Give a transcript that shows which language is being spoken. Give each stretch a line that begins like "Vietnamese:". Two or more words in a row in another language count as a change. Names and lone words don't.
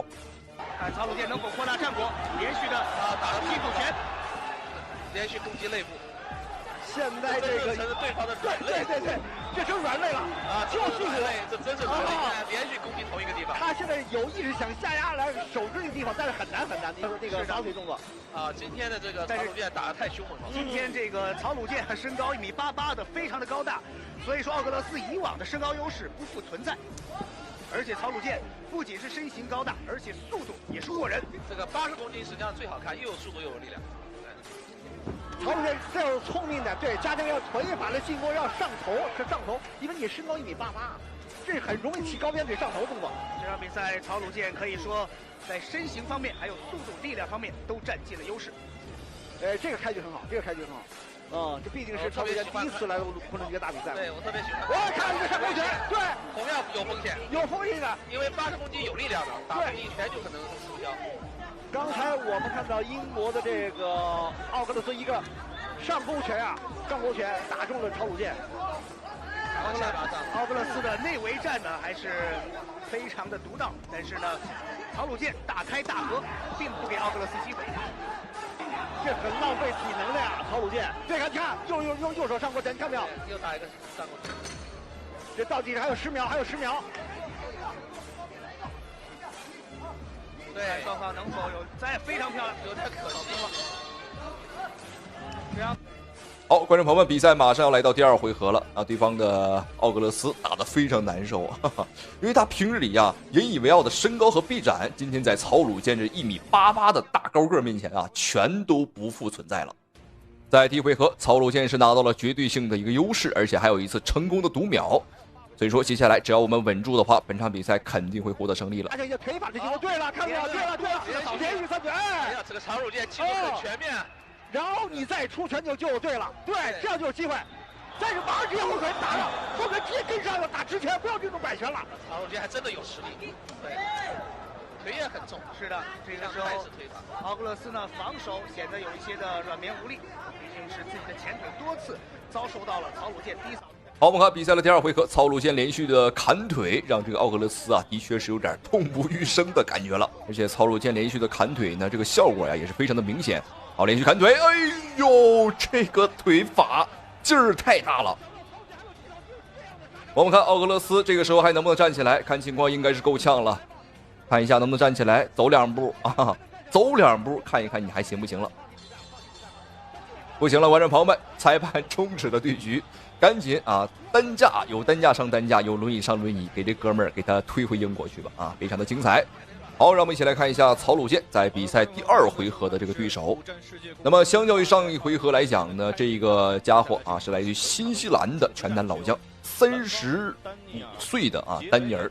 Chinese: 看曹魯健能否擴大战果，連續的打了屁股拳，連續攻擊肋部。現在這個成了對方的軟肋，對，這成軟肋了啊！就是軟肋，這真是連續攻擊同一個地方。他現在有意識想下壓來守住這個地方，但是很难。他說這個扫腿動作啊，今天的這個曹魯健打得太兇猛了。今天這個曹魯健身高1.88米的，非常的高大，所以說奧格勒斯以往的身高優勢不復存在。而且曹魯健不僅是身形高大，而且速度也是过人。這個80公斤實際上最好看，又有速度又有力量。曹鲁健最有聰明的，對，加上要腿法的进攻要上头，因為你身高1.88米，這很容易起高鞭腿上頭動作。這場比賽曹魯健可以說在身形方面還有速度力量方面都占盡了優勢。這個開局很好，這畢竟是曹魯健第一次來昆仑決大比賽。對，我特別喜歡。我看這個上勾拳，對，同樣有風險，有風險的，因為80公斤有力量的，打出一拳就可能死掉。剛才我們看到英國的這個奧格勒斯一個上勾拳打中了曹魯健。奧格勒斯的內圍戰呢還是非常的獨到，但是呢，曹魯健大開大合，並不給奧格勒斯機會。這很浪費體能的呀，曹魯健。对，看，用右手上勾拳，你看沒有？又打一個上勾拳。這倒計時還有10秒，对，双方能否有？非常漂亮，有点可惜了。这样。好，觀眾朋友們，比賽馬上要來到第2回合了啊！對方的奧格勒斯打得非常難受啊，因為他平日裡呀引以為傲的身高和臂展，今天在曹魯健這1.88米的大高個面前啊，全都不復存在了。在第1回合，曹魯健是拿到了絕對性的一個優勢，而且還有一次成功的讀秒。所以說，接下來只要我們穩住的話，本場比賽肯定會獲得勝利了。而且腿法的進攻，對了，看沒有？對了，連續3腿，哎呀，這個曹魯健進攻很全面。然後你再出拳就對了，對，這樣就有機會。但是馬上直接後腿打了，後腿直接跟上要打直拳，不要這種擺拳了。曹魯健還真的有實力，對，腿也很重。是的，這個時候奧格勒斯呢防守顯得有一些的軟綿無力，畢竟是自己的前腿多次遭受到了曹魯健低掃。好，我們看比賽的第2回合，曹魯健連續的砍腿，讓這個奧格勒斯啊，的確是有點痛不欲生的感覺了。而且曹魯健連續的砍腿呢，這個效果呀也是非常的明顯。好，連續砍腿，哎呦，這個腿法勁兒太大了。我們看奧格勒斯這個時候還能不能站起來？看情況應該是夠嗆了，看一下能不能站起來，走2步啊，走2步，看一看你還行不行了。不行了，觀眾朋友們，裁判終止了對局。趕緊啊！擔架有擔架上擔架，有輪椅上輪椅，給這哥們兒給他推回英國去吧！啊，非常的精彩。好，讓我們一起來看一下曹魯健在比賽第2回合的這個對手。那麼，相較於上一回合來講呢，這個家伙啊是來自於新西蘭的拳壇老將，35歲的啊丹尼爾。